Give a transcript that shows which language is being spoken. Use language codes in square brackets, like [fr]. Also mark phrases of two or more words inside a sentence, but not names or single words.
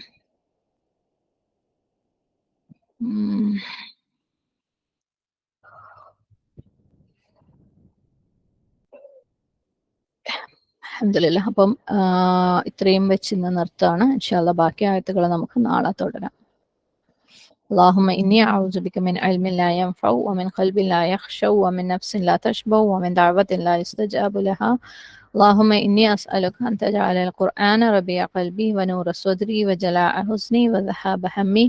[ml] അൽഹംദുലില്ലാ. അപ്പം ഇത്രയും വെച്ച് ഇന്ന് നിർത്താണ്. [ar] إن شاء الله [ml] ബാക്കി ആയത്തുകൾ നമുക്ക് നാളെ തുടരാം. [ar] اللهم إني أعوذ بك من علم لا ينفع ومن قلب لا يخشع ومن نفس لا تشبع ومن دعوة لا يستجاب لها. اللهم إني أسألك أن تجعل القرآن ربيع قلبي ونور صدري وجلاء حزني وذهاب همي.